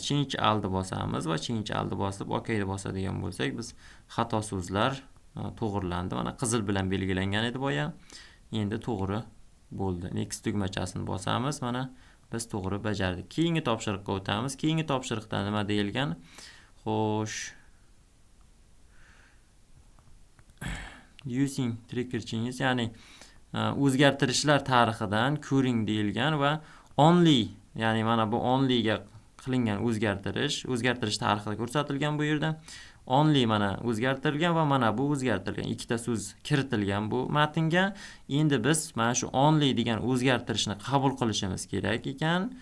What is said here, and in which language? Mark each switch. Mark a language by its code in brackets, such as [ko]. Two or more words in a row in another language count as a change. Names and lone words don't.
[uz] Change aldi bosamiz va change aldi bosib OK ni bosadigan bo'lsak, biz xato so'zlar to'g'rilandi. Mana qizil bilan belgilangan edi boya. Endi to'g'ri bo'ldi. Next tugmachasini bosamiz. Mana biz to'g'ri bajardik. Keyingi topshiriqqa o'tamiz. Keyingi topshiriqda nima deyilgan? Xo'sh. [en] Using trigger changes, [uz] ya'ni o'zgartirishlar tarixidan ko'ring deyilgan va only, ya'ni mana bu only ga qilingan o'zgartirish tarixida ko'rsatilgan bu yerda. Only mana o'zgartirilgan va mana bu o'zgartirilgan. Ikkita so'z kiritilgan bu matnga. Endi biz mana shu only degan o'zgartirishni qabul qilishimiz kerak ekan.